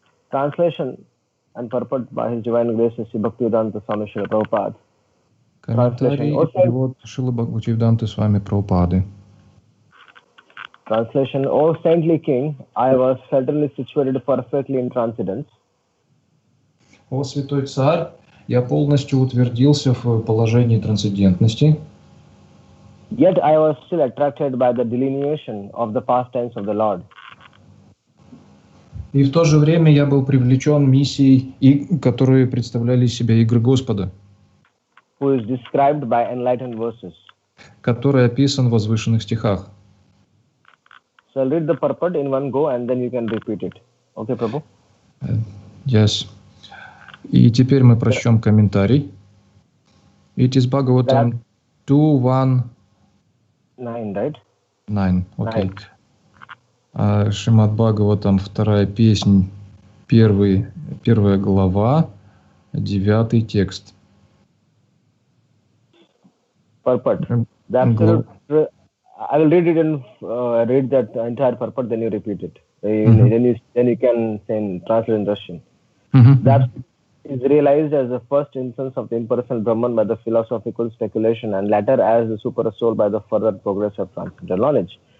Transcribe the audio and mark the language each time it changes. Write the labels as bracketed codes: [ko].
[en] Translation and purport by His Divine Grace Sri Bhaktivedanta Swami Srila Prabhupada. [ru] Комментарий и перевод Шрила Бхактивиданты Свами Прабхупады. [en] Translation: O saintly king, I was certainly situated perfectly in transcendence. [ru] О святой царь, я полностью утвердился в положении трансцендентности. [en] Yet I was still attracted by the delineation of the pastimes of the Lord. [ru] И в то же время я был привлечен миссией, которые представляли из себя игры Господа, [en] Who is described by enlightened verses. [ru] который описан в возвышенных стихах. [en] So I'll read the purport in one go and then you can repeat it. Okay, Prabhu? Yes. [ru] И теперь мы прочтем комментарий. [en] It is Bhagavatam 2.1.9, right? [ru] 9, окей. Шримад-Бхагаватам, вторая песнь, первая глава, 9 текст. [en] Purport. The absolute, I will read it and read that entire purport, then you repeat it. Then you can translate in Russian. That is realized as the first instance of the impersonal Brahman by the philosophical speculation and latter as the super soul by the further progress of transcendental knowledge.